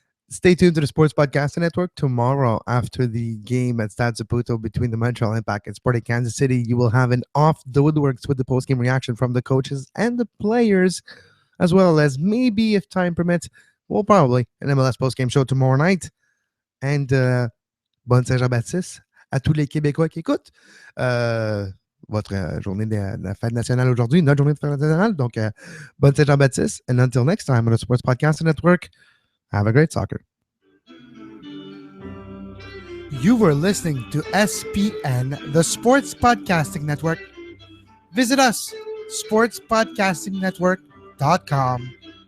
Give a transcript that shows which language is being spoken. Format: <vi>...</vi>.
<en>Stay tuned to the Sports Podcast Network. Tomorrow, after the game at Stade Saputo between the Montreal Impact and Sporting Kansas City, you will have an off the woodworks with the post-game reaction from the coaches and the players, as well as maybe, if time permits, probably an MLS post-game show tomorrow night.</en> <fr>And bonne Saint-Jean-Baptiste à tous les Québécois qui écoutent. Votre journée de la fête nationale aujourd'hui, notre journée de fête nationale. Donc, bonne Saint-Jean-Baptiste.</fr> <en>And until next time on the Sports Podcast Network, have a great soccer. You were listening to SPN, the Sports Podcasting Network. Visit us, sportspodcastingnetwork.com.</en>